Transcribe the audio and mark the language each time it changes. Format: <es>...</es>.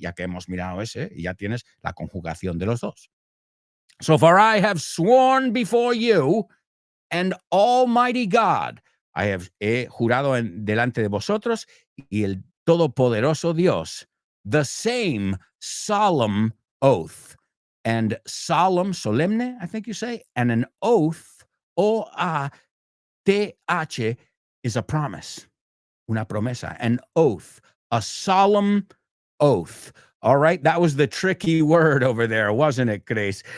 <es>Ya que hemos mirado ese, y ya tienes la conjugación de los dos.</es> <en>So, for I have sworn before you and Almighty God.</en> <es>He jurado delante de vosotros y el todopoderoso Dios.</es> <en>The same solemn oath. And solemn, solemne, I think you say, and an oath, O-A-T-H, is a promise.</en> <es>Una promesa,</es> <en>an oath, a solemn oath. All right, that was the tricky word over there, wasn't it, Grace?</en>